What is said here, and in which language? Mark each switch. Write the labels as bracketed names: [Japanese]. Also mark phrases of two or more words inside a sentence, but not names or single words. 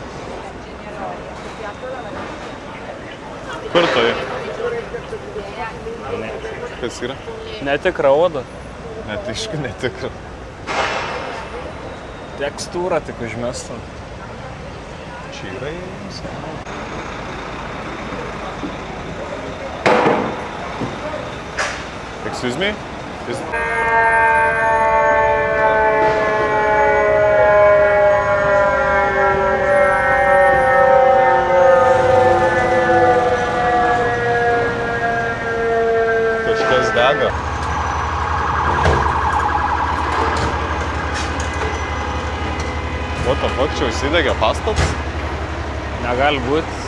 [Lithuanian] Kur tai? Ne. Kas yra? Netikra oda. Net aišku netikra. Tekstūra tik užmesta. Čia yra jiems. [English] Excuse me? [Lithuanian] Kažkas dega. [English] What the fuck, [Lithuanian] čia užsidegė pastatas? Negali būt.